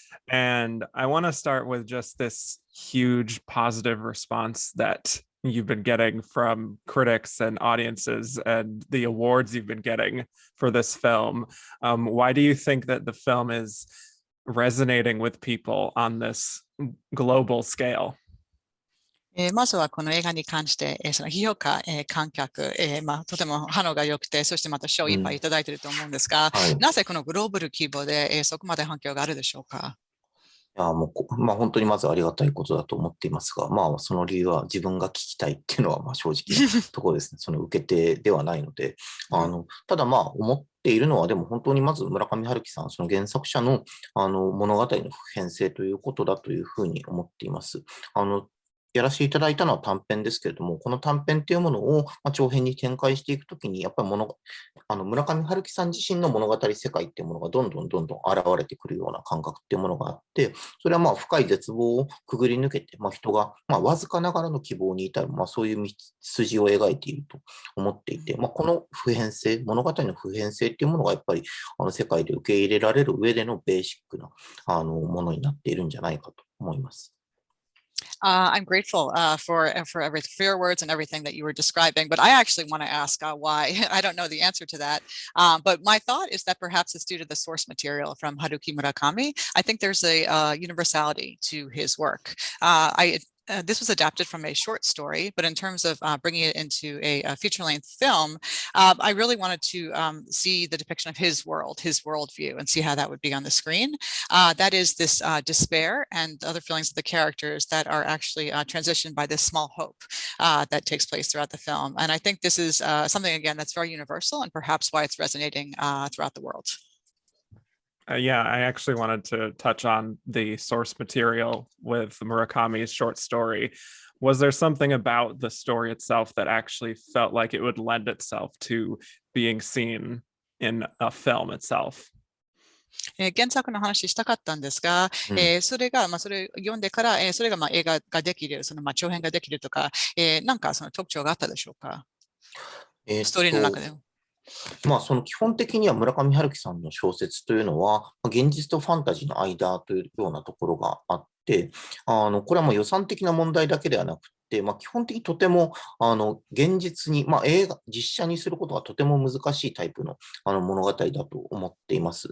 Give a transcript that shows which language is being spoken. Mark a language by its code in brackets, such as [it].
[en] And I want to start with just this huge positive response that you've been getting from critics and audiences and the awards you've been getting for this film. Why do you think that the film is resonating with people on this global scale? [ja] まずはこの映画に関して、その批評家、観客、とても反応が良くて、そしてまた賞をいっぱいいただいていると思うんですが、はい。なぜこのグローバル規模で、そこまで反響があるでしょうか。本当にまずありがたいことだと思っていますが、その理由は自分が聞きたいっていうのは、正直なところですね。その受け手ではないので、ただ思っているのは、でも本当にまず村上春樹さん、その原作者の、物語の普遍性ということだというふうに思っています。やらせていただいたのは短編ですけれども、この短編っていうものを、長編に展開していくときに、やっぱり村上春樹さん自身の物語世界っていうものがどんどん現れてくるような感覚っていうものがあって、それは深い絶望をくぐり抜けて、人が、わずかながらの希望に至る、そういう道筋を描いていると思っていて、この普遍性、物語の普遍性っていうものがやっぱり、世界で受け入れられる上でのベーシックな、ものになっているんじゃないかと思います。 [en] I'm grateful for your words and everything that you were describing, but I actually want to ask why. I don't know the answer to that, but my thought is that perhaps it's due to the source material from Haruki Murakami. I think there's a universality to his work. This was adapted from a short story, but in terms of bringing it into a feature-length film, I really wanted to see the depiction of his world, his worldview, and see how that would be on the screen. That is this despair and other feelings of the characters that are actually transitioned by this small hope that takes place throughout the film. And I think this is something, again, that's very universal and perhaps why it's resonating throughout the world. Yeah, I actually wanted to touch on the source material with Murakami's short story. Was there something about the story itself that actually felt like it would lend itself to being seen in a film itself? [ja] 原作の話したかったんですが、それが、それを読んでから、それが映画ができる、長編ができるとか、なんかその特徴があったでしょうか、ストーリーの中で。その基本的には村上春樹さんの小説というのは、現実とファンタジーの間というようなところがあって、これは予算的な問題だけではなくて、基本的にとても、現実に、実写にすることがとても難しいタイプの、物語だと思っています。